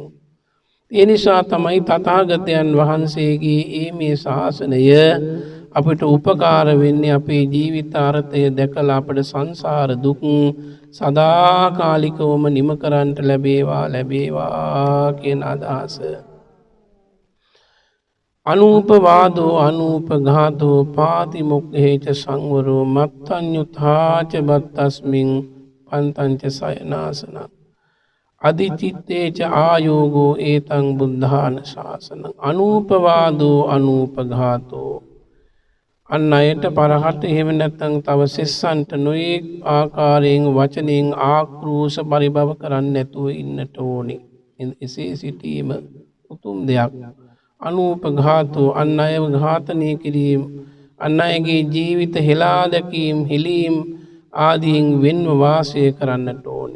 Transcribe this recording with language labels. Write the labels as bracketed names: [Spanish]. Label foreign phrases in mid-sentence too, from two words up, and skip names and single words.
[Sinhala] ඒ නිසා තමයි තථාගතයන් වහන්සේගේ මේ ශාසනය අපිට උපකාර වෙන්නේ අපේ ජීවිතාර්ථය දැකලා අපේ සංසාර දුක් සදාකාලිකවම නිම කරන්නට ලැබේවා කියන අදහස. [Pali] අනූපවාදෝ අනූපඝාතෝ පාතිමොක්ඛේච සංවරෝ මත්තඤ්ඤුතාච බත්තස්මින් පන්තංච සයනාසන අදිචිත්තේච ආයෝගෝ ඒතං බුද්ධාන ශාසනං. අනූපවාදෝ අනූපඝාතෝ [Sinhala] අන් අයට පරහට එහෙම නැත්නම් තව සෙස්සන්ට නොයෙක් ආකාරයෙන් වචනෙන් ආක්‍රෝෂ පරිභව කරන්නේ නැතුව ඉන්නට ඕනේ. එසේ සිටීම උතුම් දෙයක්. අනූපඝාතෝ අන් අයව ඝාතනය කිරීම, අන් අයගේ ජීවිත හෙලා දැකීම, හෙලීම් ආදීන් වෙන්ව වාසය කරන්නට ඕනේ.